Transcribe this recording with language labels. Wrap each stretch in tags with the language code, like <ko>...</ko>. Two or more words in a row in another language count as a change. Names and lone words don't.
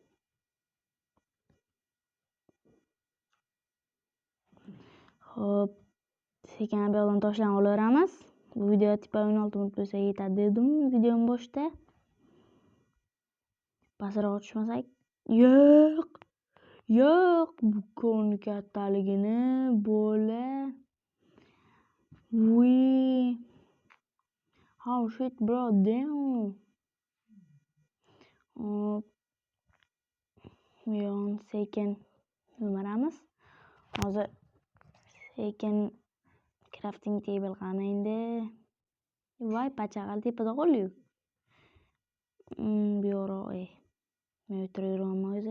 <uz>Hop, sekin bu yoqdan toshlarni olaveramiz. Bu video tipa 16 minut bo'lsa yetadi dedim videoning boshida. Pastroq tushmasak. Yo'q, bu koni kattaligini bo'la.</uz> <en>How shit bro, damn.</en> <uz>Hop. Yon sekin yumaramiz. Hozir sekin</uz> <en>crafting table</en> <uz>qani endi. Voy, pachag'al tepada qoldi-yu. Bu yo'q, men o'tiravermanmi o'zi?</uz>